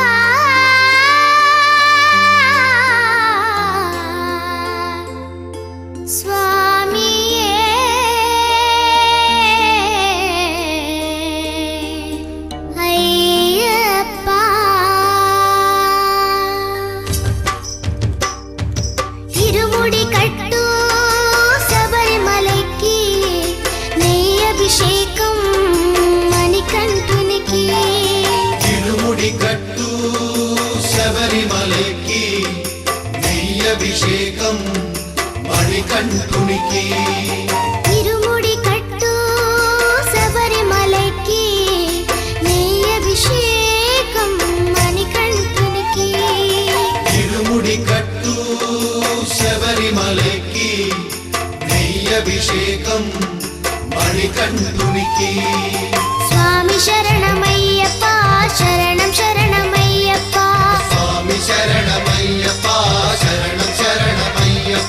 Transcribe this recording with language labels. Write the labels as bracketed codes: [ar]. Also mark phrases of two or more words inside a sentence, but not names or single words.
[ta] சுவாமியே ஐயப்பா. இருமுடி கட்டு சபரிமலைக்கு நெய் அபிஷேகம் மணிகண்டுனிக்கு. [te] తిరుముడి కట్టు శబరిమలైకి నెయ్యభిషేకం మణికంఠునికి. [ta] இருமுடி கட்டு சபரிமலைக்கு நெய் அபிஷேகம் மணிகண்டுனிக்கு. [te] తిరుముడి కట్టు శబరిమలైకి నెయ్యభిషేకం మణికంఠునికి. స్వామి శరణమయ్యప్ప శరణం శరణమయ్యప్ప. స్వామి శరణమయ్యప్ప శరణం శరణమయ్యప్ప.